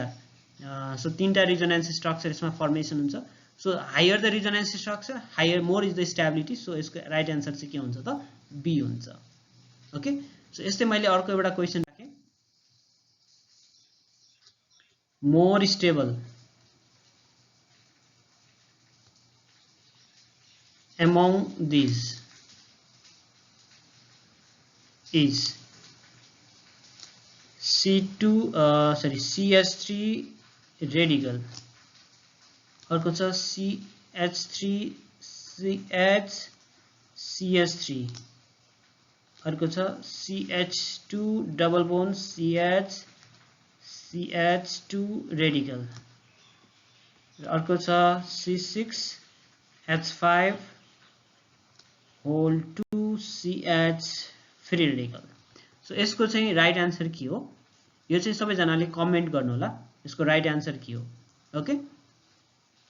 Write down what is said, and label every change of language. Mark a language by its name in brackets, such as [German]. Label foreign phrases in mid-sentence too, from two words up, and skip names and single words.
[Nepali] सो 3टा [English] resonance structure [Nepali] यसमा फर्मेसन हुन्छ. [English] so higher the resonance structure higher more is the stability. [Nepali] सो यसको [English] right answer [Nepali] चाहिँ के हुन्छ त बी हुन्छ. ओके. सो यस्तै मैले अर्को एउटा क्वेशन राखेँ. [English] more stable among these is CH3 radical, [Nepali] अर्को छ [English] CH3CH, [Nepali] अर्को छ [English] CH2 double bond CH2 radical, [Nepali] अर्को छ [English] C6H5 whole 2CH free radical. [Nepali] सो यसको चाहिँ [English] right answer [Nepali] के हो? यो चाहिँ सबैजनाले कमेन्ट गर्नु होला यसको [English] right answer [Nepali] के हो.